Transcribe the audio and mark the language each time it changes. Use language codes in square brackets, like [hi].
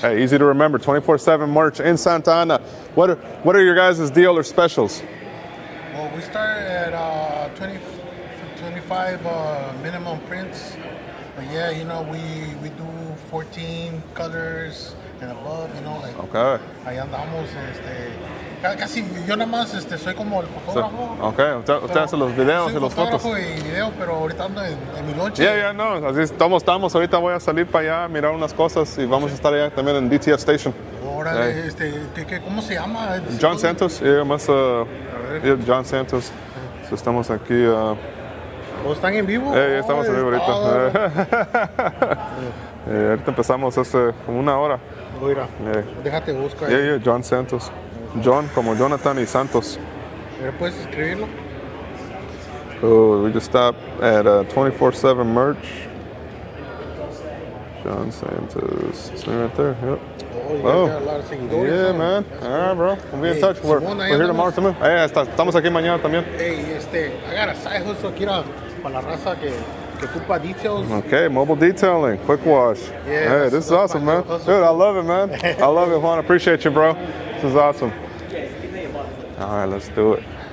[en] Hey, easy to remember. 24/7 merch in Santa Ana. What are your guys' deal or specials? Well, we start at 25 minimum prints. But yeah, you know, we do 14 colors and above, you know, like. Okay. [es] Ahí andamos, casi yo nada más soy como el fotógrafo. Okay, usted hace los videos y los fotos. Soy fotógrafo y video, pero ahorita ando en mi lonche. Yeah, no, así estamos. Ahorita voy a salir para allá, mirar unas cosas y vamos a estar allá también en DTF Station. Órale, ¿cómo se llama? John Santos, John Santos. So, estamos aquí. ¿Están en vivo? Estamos en vivo ahorita. Ahorita empezamos hace como una hora. Mira, déjate buscar. [en] Yeah, John Santos. [es] John como Jonathan y Santos. ¿Puedes escribirlo? [en] Oh, we just stopped at 24/7 merch. John Santos. It's right there. Yep. Oh, you guys got a lot of seguidores. Yeah, man. All right, bro. We'll be in touch. We're here tomorrow [es] también. Estamos aquí mañana también. [en] Hey, I got a side hustle [es] aquí para la raza que ocupa [en] details. Okay, mobile detailing, quick wash. Yeah, hey, this is awesome, man. Dude, I love it, man. I love it, Juan. I appreciate you, bro. This is awesome. All right, let's do it.